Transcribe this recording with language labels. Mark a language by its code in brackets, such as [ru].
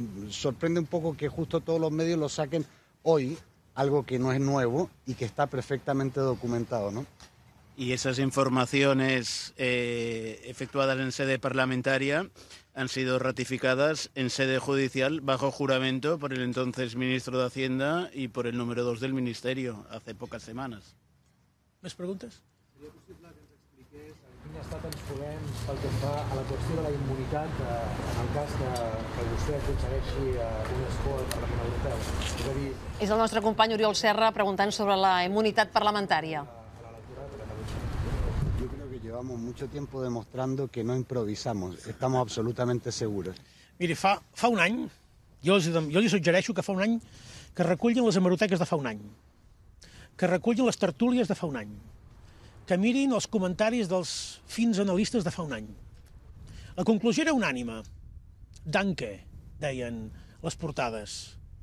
[es] Sorprende un poco que justo todos los medios lo saquen hoy, algo que no es nuevo y que está perfectamente documentado, ¿no? Y esas informaciones efectuadas en sede parlamentaria han sido ratificadas en sede judicial bajo juramento por el entonces ministro de Hacienda y por el número 2 del Ministerio hace pocas semanas. [ca] ¿Més preguntes? Seria possible que ens expliqués en quin estat ens trobem pel que fa a la qüestió de la immunitat en el cas que vostè aconsegueixi un escó al Parlament Europeu? És a dir, És el nostre company Oriol Serra preguntant sobre la immunitat parlamentària. [es] Yo creo que llevamos mucho tiempo demostrando que no improvisamos, estamos absolutamente seguros. [ca] Miri, fa un any, jo li suggereixo que fa un any que recullin les hemeroteques de fa un any, que recullin les tertúlies de fa un any, que mirin els comentaris dels fins analistes de fa un any. La conclusió era unànime. Danke, deien les portades.